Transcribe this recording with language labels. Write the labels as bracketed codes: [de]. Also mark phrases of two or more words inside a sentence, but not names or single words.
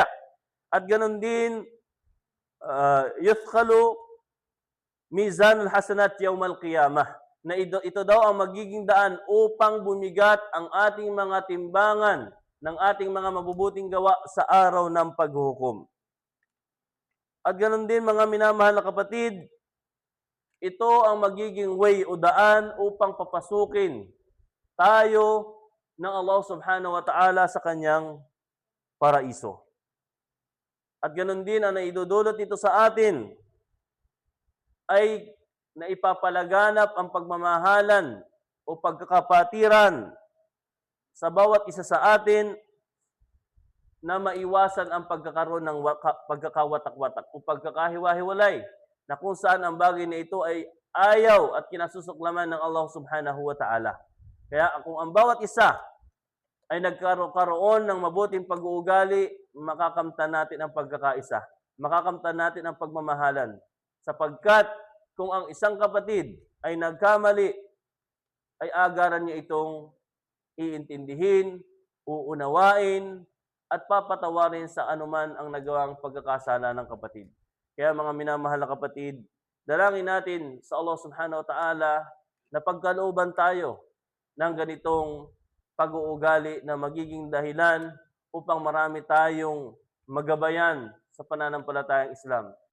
[tl] At ganun din, [ar] يثقل ميزان الحسنات يوم القيامة, [tl] na ito daw ang magiging daan upang bumigat ang ating mga timbangan ng ating mga mabubuting gawa sa araw ng paghuhukom. At ganun din, mga minamahal na kapatid, ito ang magiging way o daan upang papasukin tayo ng Allah [ar] سبحانه وتعالى [tl] sa kanyang paraiso. At ganun din, ang naidudulot ito sa atin ay naipapalaganap ang pagmamahalan o pagkakapatiran sa bawat isa sa atin na maiwasan ang pagkakaroon ng pagkakawatak-watak o pagkakahiwa-hiwalay, na kung saan ang bagay na ito ay ayaw at kinasusuklaman ng Allah [ar] سبحانه وتعالى. [tl] Kaya kung ang bawat isa ay nagkaroon ng mabuting pag-uugali, makakamtan natin ang pagkakaisa, makakamtan natin ang pagmamahalan. Sapagkat kung ang isang kapatid ay nagkamali, ay agaran niya itong iintindihin, uunawain, at papatawarin sa anuman ang nagawang pagkakasala ng kapatid. Kaya mga minamahal na kapatid, dalangin natin sa Allah [ar] سبحانه وتعالى [tl] na pagkalooban tayo ng ganitong pag-uugali na magiging dahilan upang marami tayong magabayan sa pananampalatayang Islam.